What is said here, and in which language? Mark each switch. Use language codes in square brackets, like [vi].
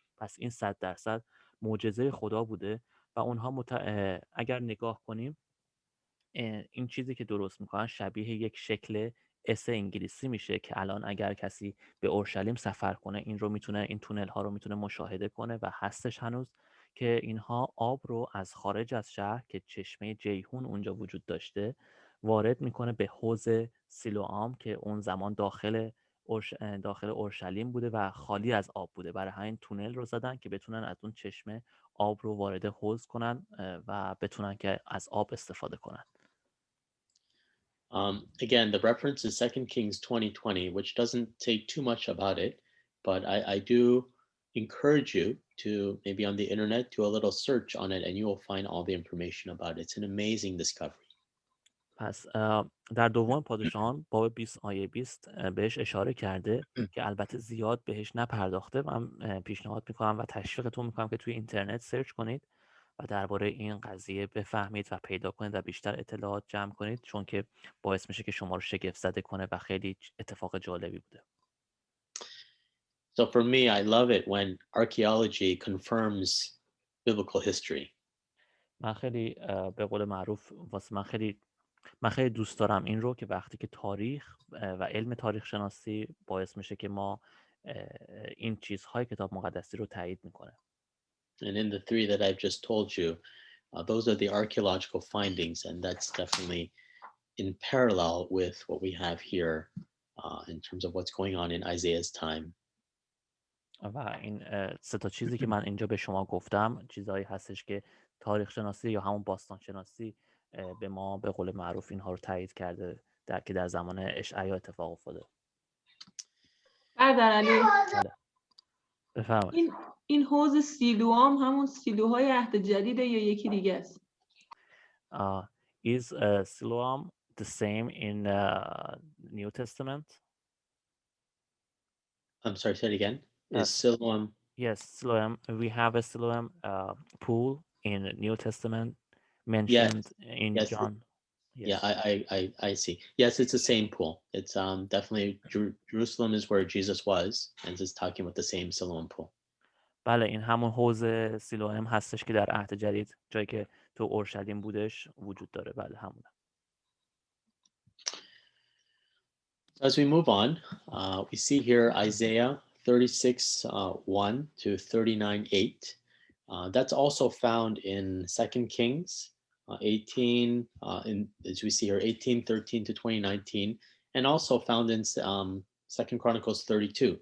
[fa] پس این 100% معجزه خدا بوده و اونها اگر نگاه کنیم این چیزی که درست میکنن شبیه یک شکل اس انگلیسی میشه که الان اگر کسی به اورشلیم سفر کنه این تونل ها رو میتونه مشاهده کنه و هستش هنوز، که اینها آب رو از خارج از شهر که چشمه جیهون اونجا وجود داشته وارد میکنه به حوض سیلوام که اون زمان داخل اورشلیم بوده و خالی از آب بوده. برای همین تونل رو زدن که بتونن از اون چشمه آب رو وارد حوض کنن و بتونن که از آب استفاده کنن. [en] Again, the reference is 2 Kings 20:20, which doesn't say too much about it, but I do encourage you to maybe on the internet do a little search on it and you will find all the information about it. It's an amazing discovery. [fa] پس در دوم پادشاهان باب 20 آیه 20 بهش اشاره کرده که البته زیاد بهش نپرداخته. من پیشنهاد میکنم و تشویقتون میکنم که توی اینترنت سرچ کنید و درباره این قضیه بفهمید و پیدا کنید و بیشتر اطلاعات جمع کنید، چون که باعث میشه که شما رو شگفت زده کنه و خیلی اتفاق جالبی بوده. [en] So for me, I love it when archaeology confirms biblical history. [fa] من خیلی به قول معروف من خیلی دوست دارم این رو که وقتی که تاریخ و علم تاریخ شناسی باعث میشه که ما این چیزهای کتاب مقدسی رو تایید میکنه. [en] And in the 3 that I've just told you, those are the archaeological findings, and that's definitely in parallel with what we have here in terms of what's going on in Isaiah's time. [fa] و این 3 تا چیزی که من اینجا به شما گفتم چیزهایی هستش که تاریخ شناسی یا همون باستان شناسی به ما به قول معروف اینها رو تایید کرده که در زمان اشعیا اتفاق افتاده. برادر علی، بفرمایید. این حوض سیلوام همون سیلوهای عهد جدیده یا یکی دیگه است؟ [en] Is Siloam the same in New Testament? I'm sorry, say it again. Is Siloam? Yes, Siloam. We have a Siloam pool in New Testament mentioned in John. Yes. Yeah, I see. Yes, it's the same pool. It's definitely Jerusalem is where Jesus was, and it's talking about the same Siloam pool. [fa] بله، این همون حوض سیلوام هستش که در عهد جدید جایی که تو اورشلیم بودش وجود داره. بله، همونه. [en] As we move on, we see here Isaiah 36:1 to 39:8. That's also found in 2 Kings 18, as we see here, 18:13 to 20:19, and also found in 2 Chronicles 32.